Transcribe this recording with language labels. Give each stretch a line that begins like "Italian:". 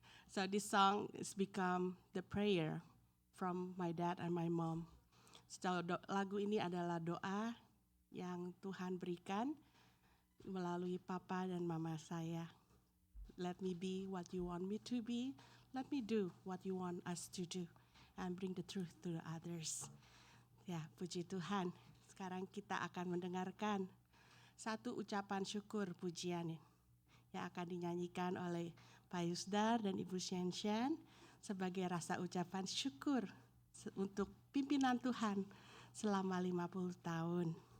English: So this song has become the prayer from my dad and my mom.
Indonesian: So lagu ini adalah doa yang Tuhan berikan melalui papa dan mama saya.
English: Let me be what you want me to be. Let me do what you want us to do. And bring the truth to the others.
Indonesian: Ya, puji Tuhan. Sekarang kita akan mendengarkan satu ucapan syukur pujian yang akan dinyanyikan oleh Pak Yusdar dan Ibu Shen sebagai rasa ucapan syukur untuk pimpinan Tuhan selama 50 tahun.